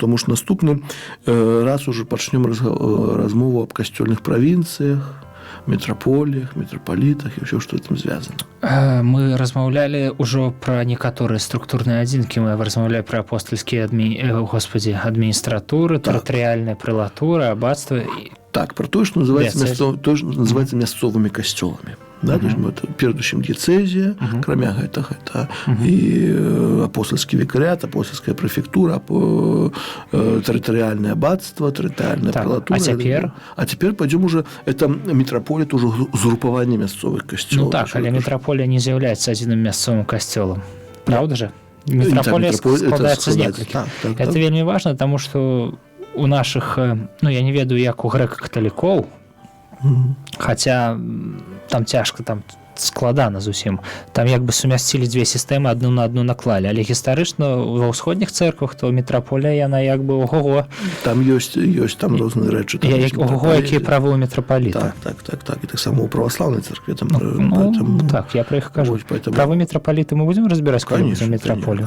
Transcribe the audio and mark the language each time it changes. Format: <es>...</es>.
<be>Таму што наступны раз уже пачнём размову аб касцёльных правінцыях,</be> <ru>метрополиях, митрополитах и все, что этим связано.</ru> <be>Мы размаўлялі ўжо пра некаторыя структурныя адзінкі, мы размаўлялі пра апостальскія адміністратуры, тэрытарыяльныя прэлатуры, аббацтва.</be> <ru>Так, про то, что называется мясцовыми костелами. Да, то есть это передусім дієцезія, кроме гэта и апостольский викариат, апостольская префектура, территориальное аббатство, территориальная прелатура. А теперь пойдем уже, это митрополит уже згрупаванне мясцовых костелов.</ru> <be>Ну так, але митрополия не з'яўляецца адзіным мясцовым костелом.</be> <ru>Правда же?</ru> <be>Митрополия складаецца з некалькіх. Это вельмі важно,</be> <ru>потому что</ru> <be>у наших, ну, я не ведаю, як у грэка-каталікоў, хотя там цяжка, там складана зусім. Там як бы сумясцілі дзве сістэмы, адну на адну наклалі. Але гістарычна ва ўсходніх цэрквах, то митрополія, яна як бы ого-го. Там ёсць там розныя рэчы. Ого-го, якія правы ў митрополіта. Так. І таксама ў праваслаўнай царкве. Так, я про іх кажу. Правы митрополіты мы будзем разбіраць, калі будзем митрополію?</be>